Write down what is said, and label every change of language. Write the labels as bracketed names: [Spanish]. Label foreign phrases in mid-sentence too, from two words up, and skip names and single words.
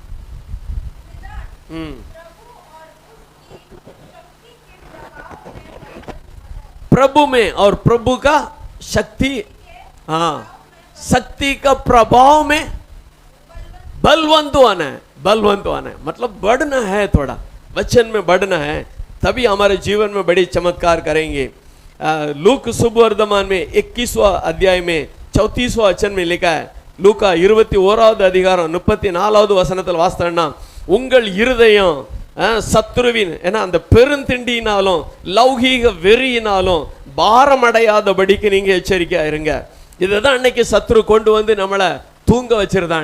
[Hindi] प्रभु में और प्रभु का शक्ति, शक्ति का प्रभाव में बलवंत होना है. बलवंत होना है मतलब बढ़ना है, थोड़ा वचन में बढ़ना है, तभी हमारे जीवन में बड़ी चमत्कार करेंगे. लूक सुवर्धमान में 21वां अध्याय में 34वां वचन में लिखा है. [Tamil] லூக்கா 21வது அதிகாரம் 34வது வசனத்தில் வாசித்தோம்னா, உங்கள் இருதயம் சத்துருவின் அந்த பெருந்திண்டியினாலும் லௌகீக வெறியினாலும் பாரமடையாதபடிக்கு நீங்க எச்சரிக்கையா இருங்க. இதுதான் அன்னைக்கு சத்துரு கொண்டு வந்து நம்மளை தூங்க வச்சிருந்தான்.